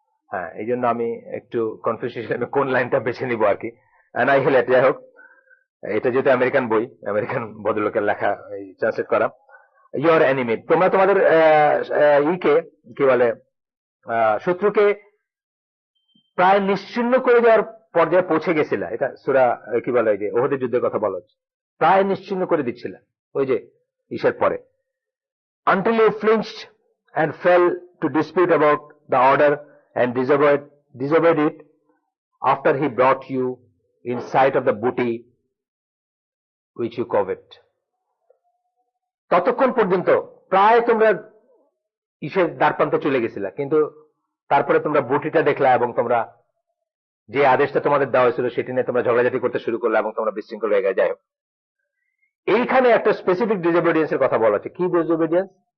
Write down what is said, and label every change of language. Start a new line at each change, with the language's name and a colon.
Bangla: হ্যাঁ, এই জন্য আমি একটু কনফিউশন, কোন লাইনটা বেছে নিব আর কি, অ্যানাইহিলেট। যাই হোক, এটা যেহেতু আমেরিকান বই, আমেরিকান ভদ্রলোকের লেখা, ট্রান্সলেট করা, ইউর এনিমি, তোমরা তোমাদের ইকে কি বলে, শত্রুকে প্রায় নিশ্চিহ্ন করে দেওয়ার পর্যায়ে পৌঁছে গেছিল। এটা সূরা কি বলে, ওই যে ওহদের যুদ্ধের কথা বলা হচ্ছে, প্রায় নিশ্চিহ্ন করে দিচ্ছিল ওই যে ঈশের পরে,
English: until you flinched and fell to dispute about the order and disobeyed it after he brought you in sight of the booty which you covet.
Bangla: ততক্ষণ পর্যন্ত প্রায় তোমরা ঈশের দ্বারপ্রান্তে চলে গেছিলা, কিন্তু তারপরে তোমরা বুটিটা দেখলা এবং তোমরা যে আদেশটা তোমাদের দেওয়া হয়েছিল সেটি নিয়ে তোমরা ঝগড়াঝাটি করতে শুরু করলে এবং তোমরা বিশৃঙ্খল হয়ে গেলে। যাই হোক, এইখানে একটা স্পেসিফিক ডিসোবিডিয়েন্সের কথা বলা হচ্ছে। কি ডিসোবিডিয়েন্স?